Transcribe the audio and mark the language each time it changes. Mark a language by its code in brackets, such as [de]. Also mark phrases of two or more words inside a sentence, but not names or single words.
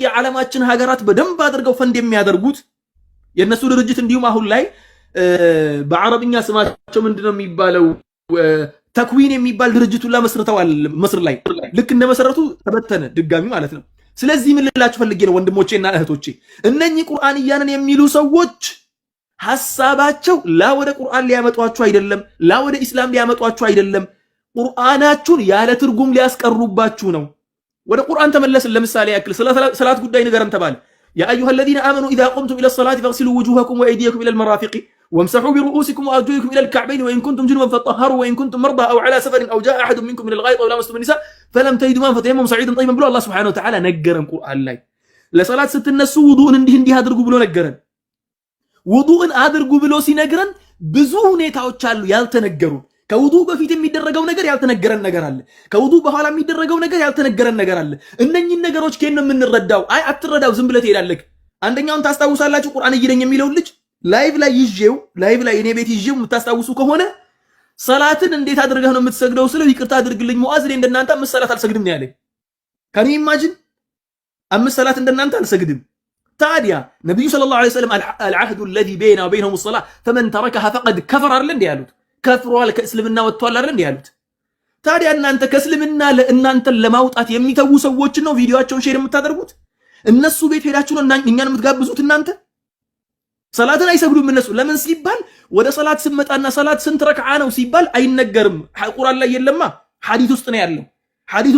[am] የዓለማችን ሀገራት በደንብ አድርገው ፈንድ የሚያደርጉት የነሱ ድርጅት እንዲሁም አሁን ላይ በአረብኛ ስማቸው ምንድነው የሚባለው ተክዊን የሚባል ድርጅቱን መስርተዋል። መስር ላይ ልክ እንደመሰረቱ ተበተነ ድጋሚ ማለት ነው። ስለዚህ ምን ልላችሁ ፈልጌ ነው ወንድሞቼና እህቶቼ፣ እነኚህ ቁርአንያንን የሚሉ ሰዎች ሐሳባቸው ላ ወደ ቁርአን ሊያመጧችሁ አይደለም፣ ላ ወደ ኢስላም ሊያመጧችሁ አይደለም፣ ቁርአናችሁን ያለ ትርጉም ሊያስቀሩባችሁ ነው። ወደ ቁርአን ተመለስን። ለምሳሌ ያክል ሰላት ጉዳይ ንገረን ተባለ። [ar] يا أيها الذين آمنوا إذا قمتم إلى الصلاة فاغسلوا وجوهكم وأيديكم إلى المرافق وامسحوا برؤوسكم وأرجلكم إلى الكعبين وإن كنتم جنبا فطهروا وإن كنتم مرضى أو على سفر أو جاء أحد منكم من الغائط أو لامستم النساء فلم تجدوا ماء فتيمموا صعيدا طيبا [am] ብሎ አላህ [ar] سبحانه وتعالى [am] ነገረን። ቁርአን ላይ ለሰላት ስትነሱ ውዱእን እንዲህ አድርጉ ብሎ ነገረን። ውዱእን አድርጉ ብሎ ሲነግረን ብዙ ሁኔታዎች አሉ ያልተነገሩ። ከውዱእ በፊት የሚደረገው ነገር ያልተነገረን ነገር አለ። ከውዱእ በኋላ የሚደረገው ነገር ያልተነገረን ነገር አለ። እነኚህን ነገሮች ከየት ነው የምንረዳው? አይ አትረዳው፣ ዝም ብለህ ትሄዳለህ። አንደኛውን ታስታውሳላችሁ፣ ቁርአን እየደኝ የሚለው ልጅ ላይቭ ላይ እኔ ቤት ይዤው የምታስታውሱ ከሆነ ሰላትን እንዴት አድርገህ ነው የምትሰግደው ስለው ይቅርታ አድርግልኝ ሙአዝ፣ እኔ እንደናንተ 5 ሰላት አልሰግድም ነው ያለኝ። ከኔ ኢማጂን 5 ሰላት እንደናንተ አልሰግድም። ታዲያ ነብዩ ሰለላሁ ዐለይሂ ወሰለም [ar] العهد الذي بيننا وبينهم الصلاة فمن تركها فقد كفر [am] አይደል እንዴ ያሉት? ከፍሯል፣ ከእስልምና ወጥቷል አይደል እንዴ ያሉት? ታዲያ እናንተ ከእስልምና ለእናንተን ለማውጣት የሚተዉ ሰዎች ነው ቪዲዮአቸውን ሼር የምታደርጉት? እነሱ ቤት ሄዳችሁ ነው እኛን የምትጋብዙት? እናንተ ሰላትን አይሰግዱም እነሱ። ለምን ሲባል ወደ ሰላት ስመጣና ሰላት ስንት ረክዓ ነው ሲባል አይነገርም። ቁርአን ላይ የለማ፣ ሐዲስ ውስጥ ነው ያለው። ሐዲሱን